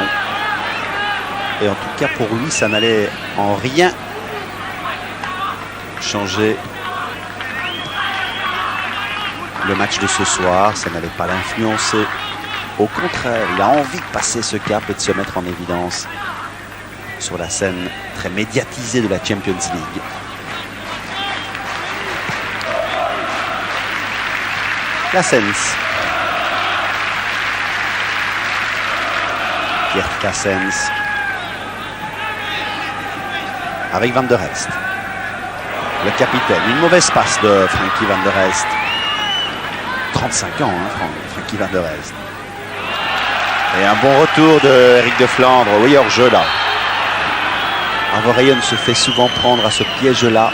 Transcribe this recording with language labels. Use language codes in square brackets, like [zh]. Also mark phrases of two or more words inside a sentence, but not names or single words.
[fr] Et en tout cas, pour lui, ça n'allait en rien changer le match de ce soir. Ça n'allait pas l'influencer. Au contraire, il a envie de passer ce cap et de se mettre en évidence sur la scène très médiatisée de la Champions League. Cassens. Geert Cassens. Avec Van der Elst. Le capitaine. Une mauvaise passe de Frankie Van der Elst. 35 ans, hein, Frankie Van der Elst. Et un bon retour de Eric de Flandre. Oui, hors jeu là. Verheyen se fait souvent prendre à ce piège-là.